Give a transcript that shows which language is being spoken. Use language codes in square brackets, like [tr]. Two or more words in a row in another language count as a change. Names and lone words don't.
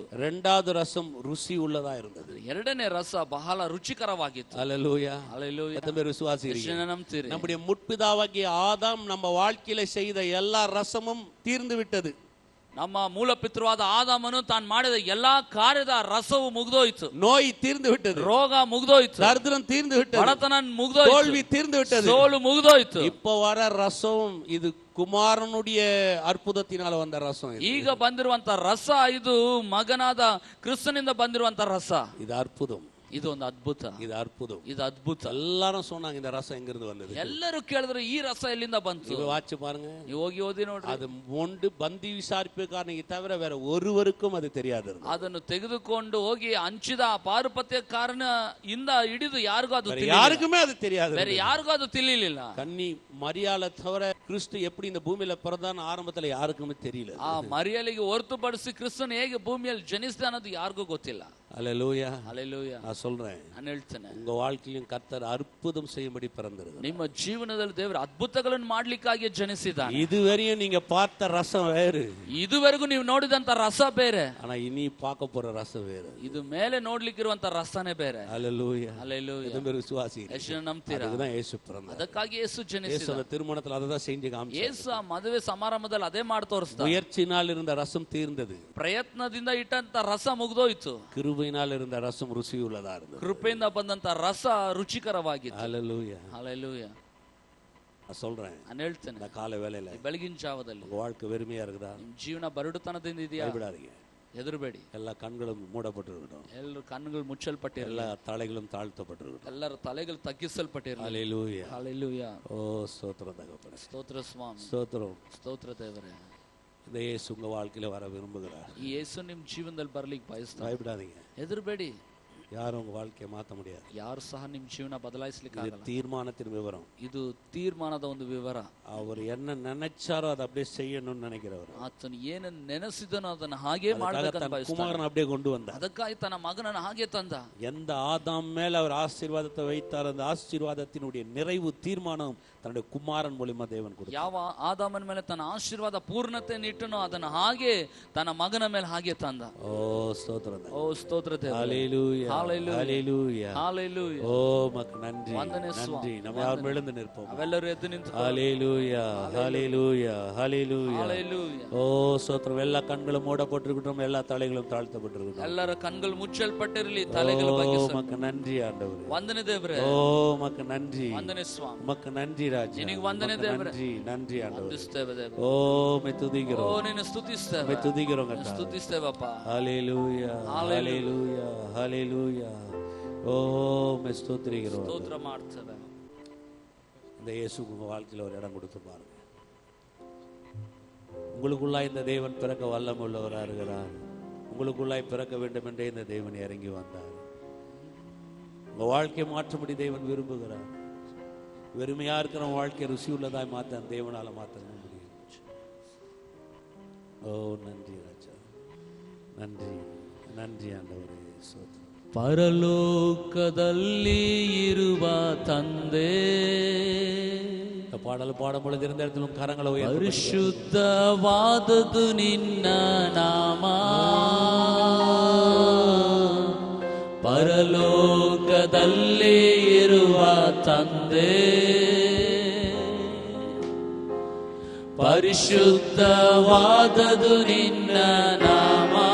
[ta] இரண்டாவது ரசம் ருசி உள்ளதா இருந்தது. [kn] ಎರಡನೇ ರಸ ಬಹಳ ರುಚಿಕರವಾಗಿತ್ತು. [ta] ஹல்லேலூயா, ஹல்லேலூயா. எத்தனை பேர் விசுவாசிக்கிறீங்க? [kn] ನಂಬ್ತೀರಿ? [ta] நம்முடைய முற்பிதாவாகிய ஆதாம் நம்ம வாழ்க்கையில செய்த எல்லா ரசமும் தீர்ந்து விட்டது. [kn] ನಮ್ಮ ಮೂಲ ಪಿತೃವಾದ ಆದಾಮನು ತಾನು ಮಾಡಿದ ಎಲ್ಲಾ ಕಾರ್ಯದ ರಸವು ಮುಗಿದೋಯ್ತು. [ta] நோய் தீர்ந்து விட்டது. [kn] ರೋಗ ಮುಗಿದೋಯ್ತು. [ta] தரித்திரம் தீர்ந்து விட்டது. [kn] ಬಡತನ ಮುಗಿದೋಯ್ತು. [ta] தோல்வி தீர்ந்து விட்டது. [kn] ಸೋಲು ಮುಗಿದೋಯ್ತು. [ta] இப்ப வர ரசம் இது குமாரனுடைய அற்புதத்தினால வந்த ரசம். [kn] ಈಗ ಬಂದಿರುವಂತ ರಸ ಇದು ಮಗನಾದ ಕ್ರಿಸ್ತನಿಂದ ಬಂದಿರುವಂತ ರಸ. [ta] இது அற்புதம். [kn] ಇದು ಒಂದು ಅದ್ಭುತ. [ta] இது அற்புதம். [kn] ಇದು ಅದ್ಭುತ. [ta] எல்லாரும் சொன்னாங்க இந்த ரசம் எங்க இருந்து வந்தது. [kn] ಎಲ್ಲರೂ ಕೇಳಿದ್ರು ಈ ರಸ ಎಲ್ಲಿಂದ ಬಂತು. [ta] இது வாட்சி பாருங்க. [kn] ನೀವು ಹೋಗಿ ಓದಿ ನೋಡ್ರಿ. [ta] அது ஒன்று பந்தி விசாரிப்புக்காரனுக்கு தவிர வேற ஒருவருக்கும் அது தெரியாது. [kn] ಅದನ್ನು ತೆಗೆದುಕೊಂಡು ಹೋಗಿ ಹಂಚಿದ ಪಾರುಪತ್ಯಕಾರನ ಇಂದ ಹಿಡಿದು ಯಾರಿಗೂ ಅದು [ta] யாருக்குமே அது தெரியாது. [kn] ಬೇರೆ ಯಾರಿಗೂ ಅದು ತಿಳಿಲಿಲ್ಲ. [ta] கன்னி மரியாள தவிர கிறிஸ்து எப்படி இந்த பூமியில பிறந்தான்னு ஆரம்பத்துல யாருக்குமே தெரியல. [kn] ಆ ಮರಿಯಲಿಗೆ ಹೊರತುಪಡಿಸಿ ಕ್ರಿಸ್ತನು ಹೇಗೆ ಭೂಮಿಯಲ್ಲಿ ಜನಿಸಿದ ಅನ್ನೋದು ಯಾರಿಗೂ ಗೊತ್ತಿಲ್ಲ. [ta] அல்லேலூயா, அல்லேலூயா. நான் சொல்றேன், [kn] ನಾನು ಹೇಳ್ತೇನೆ, [ta] உங்க வாழ்க்கையிலும் கர்த்தர் அற்புதம் செய்யும்படி பிறந்திருக்கிறார். [kn] ನಿಮ್ಮ ಜೀವನದಲ್ಲಿ ದೇವರು ಅದ್ಭುತಗಳನ್ನು ಮಾಡ್ಲಿಕ್ಕಾಗಿ ಜನಿಸಿದ್ದಾನೆ. [ta] இதுவரையும் நீங்க பார்த்த ரசம் வேறு. [kn] ಇದುವರೆಗೂ ನೀವು ನೋಡಿದಂತ ರಸ ಬೇರೆ. [ta] ஆனா இனி பார்க்க போற ரசம் வேறு. [kn] ಇದು ಮೇಲೆ ನೋಡ್ಲಿಕ್ಕಿರುವಂತ ರಸನೇ ಬೇರೆ. [ta] அல்லேலூயா, அல்லேலூயா. இது பேர் விசுவாசி. [kn] ಎಷ್ಟು ನಂಬ್ತೀರಾ? [ta] அதுதான் இயேசு பிறந்தார். [kn] ಅದಕ್ಕಾಗಿ ಯೇಸು ಜನಿಸಿದ. [ta] இயேசுவோட திருமணத்துல அததான் செஞ்சு காமிச்சார். [kn] ಯೇಸು ಆ ಮದುವೆ ಸಮಾರಂಭದಲ್ಲಿ ಅದೇ ಮಾಡಿ ತೋರಿಸ್ದ. [ta] முயற்சினால் இருந்த ரசம் தீர்ந்தது. [kn] ಪ್ರಯತ್ನದಿಂದ ಇಟ್ಟಂತ ರಸ ಮುಗಿದೋಯ್ತು. [ta] கிருபையினால் இருந்த ரசம் ருசியுள்ளதா இருந்தது. [kn] ಕೃಪೆಯಿಂದ ಬಂದಂತ ರಸ ರುಚಿಕರವಾಗಿತ್ತು. [ta] அல்லேலூயா, ஹல்லேலூயா. நான் சொல்றேன், [kn] ನಾನು ಹೇಳ್ತೇನೆ, [ta] இந்த கால வேளையில [kn] ಬೆಳಗಿನ ಜಾವದಲ್ಲಿ [ta] உங்க வாழ்க்கை வெறுமையா இருக்குதா? [kn] ನಿಮ್ ಜೀವನ ಬರಡುತನದಿಂದ ಇದೆಯಾ? [ta] பயப்படாதீங்க. [kn] ಹೆದರಬೇಡಿ. [ta] எல்லா கண்களும் மூடப்பட்டிருக்கட்டும். [kn] ಎಲ್ಲರ ಕಣ್ಣುಗಳು ಮುಚ್ಚಲ್ಪಟ್ಟಿರಲಿ. [ta] எல்லா தலைகளும் தாழ்த்தப்பட்டிருக்கட்டும். [kn] ಎಲ್ಲರ ತಲೆಗಳು ತಗ್ಗಿಸಲ್ಪಟ್ಟಿರಲಿ. [ta] ஹல்லேலூயா, ஹல்லேலூயா. ஓ ஸ்தோத்திரம் தகப்பனே, [kn] ಸ್ತೋತ್ರ ಸ್ವಾಮಿ, [ta] ஸ்தோத்திரம். [kn] ಸ್ತೋತ್ರ ದೇವರೇ. [ta] இந்த இயேசு உங்க வாழ்க்கையில வர விரும்புகிறார். [kn] ಈ ಯೇಸು ನಿಮ್ ಜೀವನದಲ್ಲಿ ಬರ್ಲಿಕ್ಕೆ ಬಯಸ್ತಾನೆ. [ta] பயப்படாதீங்க. [kn] ಹೆದರಬೇಡಿ. [ta] யாரும் உங்க வாழ்க்கையை மாத்த முடியாது. [kn] ಯಾರು ಸಹ ನಿಮ್ ಜೀವನ ಬದಲಾಯಿಸಲಿಕ್ಕೆ [ta] இது [kn] ಆಗಲ್ಲ. [ta] தீர்மானத்தின் விவரம். [kn] ಇದು ತೀರ್ಮಾನದ ಒಂದು ವಿವರ. [ta] அவர் என்ன நினைச்சாரோ அதை அப்படியே செய்யணும்னு நினைக்கிறவர். [kn] ಆತನು ಏನನ್ನು ನೆನೆಸಿದನೋ ಅದನ್ನ ಹಾಗೆ ಮಾಡಬೇಕಂತ ಬಯಸ್ತಾನೆ. [ta] குமாரன் அப்படியே கொண்டு வந்தார். [kn] ಅದಕ್ಕಾಗಿ ತನ್ನ ಮಗನನ್ನು ಹಾಗೆ ತಂದ. [ta] எந்த ஆதாம் மேல அவர் ஆசீர்வாதத்தை வைத்தார், அந்த ஆசீர்வாதத்தினுடைய நிறைவு தீர்மானம் தன்னுடைய குமாரன் மூலமா தேவன் கொடுத்தார். [kn] ಯಾವ ಆದಾಮನ ಮೇಲೆ ತನ್ನ ಆಶೀರ್ವಾದ ಪೂರ್ಣತೆ ಇಟ್ಟನೋ ಅದನ್ನ ಹಾಗೆ ತನ್ನ ಮಗನ ಮೇಲೆ ಹಾಗೆ ತಂದ. [ta] ஓ ஸ்தோத்திரம். [kn] ಓ ಸ್ತೋತ್ರ ದೇವರೇ. [ta] ஹல்லேலூயா, ஹல்லேலூயா, ஹல்லேலூயா. ஓ மக்கு நன்றி, [kn] ವಂದನೆ [ta] நன்றி. [kn] ಸ್ವಾಮಿ. [ta] நம்ம யாரும் எழுந்து நிற்போம். [kn] ಅವೆಲ್ಲರೂ ಎದ್ದು ನಿಂತು [ta] ஹல்லேலூயா, ஹல்லேலூயா, ஹல்லேலூயா. ஹல்லேலூயா. ஓ ஸ்தோத்திரம். எல்லா கண்களும் மூடப்பட்டிருக்கட்டும், எல்லா தலைகளும் தாழ்த்தப்பட்டிருக்கட்டும். [kn] ಎಲ್ಲರ ಕಣ್ಗಳು ಮುಚ್ಚಲ್ಪಟ್ಟಿರಲಿ, ತಲೆಗಳು ஓ ಬಗ್ಗಿಸಲ್ಪಟ್ಟಿರಲಿ. [ta] மக்கு நன்றி ஆண்டவரே. [kn] ವಂದನೆ ದೇವರೇ. [ta] ஓ மக்கு நன்றி, [kn] ವಂದನೆ ಸ್ವಾಮಿ. [ta] மக்கு நன்றி ராஜா. [kn] ನಿನಗೆ ವಂದನೆ ದೇವರೇ. [ta] நன்றி, நன்றி ஆண்டவரே. [kn] ವಂದಿಸ್ತೇವೆ ದೇವರೇ. [ta] ஓ மே துதிக்கிறோம், [kn] ಓ ನಿನ್ನ ಸ್ತುತಿಸ್ತೇವೆ, [ta] மே துதிக்கிறோம் கர்த்தா. [kn] ಸ್ತುತಿಸ್ತೇವಪ್ಪ. [ta] ஹல்லேலூயா, ஹல்லேலூயா, ஹல்லேலூயா. ஓ மே ஸ்தோத்திரிக்கிறோம். [kn] ಸ್ತೋತ್ರ ಮಾಡ್ತೇವೆ. [ta] இந்த இயேசு உங்க வாழ்க்கையில ஒரு இடம் கொடுத்து பாருங்க. உங்களுக்குள்ளாய் இந்த தேவன் பிறக்க வல்லமை உள்ளவராக இருக்கிறார். உங்களுக்குள்ளாய் பிறக்க வேண்டும் என்றே இந்த தேவன் இறங்கி வந்தார். உங்க வாழ்க்கையை மாற்றும்படி தேவன் விரும்புகிறார். வெறுமையா இருக்கிற வாழ்க்கையை ருசி உள்ளதாய் மாத்த தேவனால மாத்த முடியும். ஓ நன்றி ராஜா, நன்றி, நன்றி ஆண்டவரே. ஸ்தோத்திரம். [kn] ಪರಲೋಕದಲ್ಲಿ ಇರುವ ತಂದೆ, [ta] இந்த பாடல் பாடும் பொழுது இருந்த இடத்திலும் கரங்களை உயர்த்தி [kn] ಪರಿಶುದ್ಧವಾದದು ನಿನ್ನ ನಾಮ. ಪರಲೋಕದಲ್ಲಿ ಇರುವ ತಂದೆ, ಪರಿಶುದ್ಧವಾದದು ನಿನ್ನ ನಾಮ.